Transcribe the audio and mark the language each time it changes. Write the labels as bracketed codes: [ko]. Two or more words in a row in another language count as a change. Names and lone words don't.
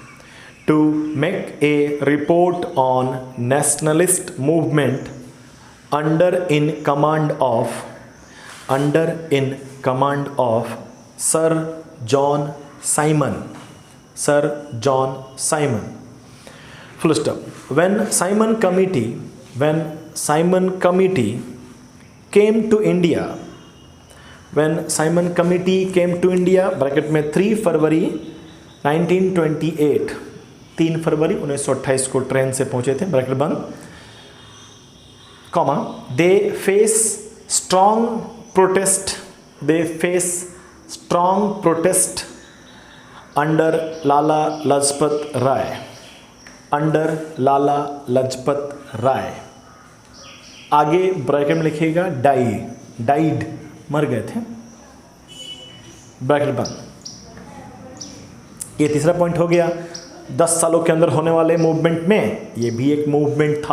[en] under in command of Sir John Simon, full stop. when Simon Committee came to India, [hi] ब्रैकेट में 3 फरवरी 1928, 3 फरवरी 1928 को ट्रेन से पहुंचे थे, ब्रैकेट बंद, कॉमा, [en] they face strong protest under Lala Lajpat Rai, [hi] आगे ब्रैकेट में लिखिएगा डाइड, मर गए थे, ब्रैकेट बंद। ये तीसरा पॉइंट हो गया 10 सालों के अंदर होने वाले मूवमेंट में, ये भी एक मूवमेंट था।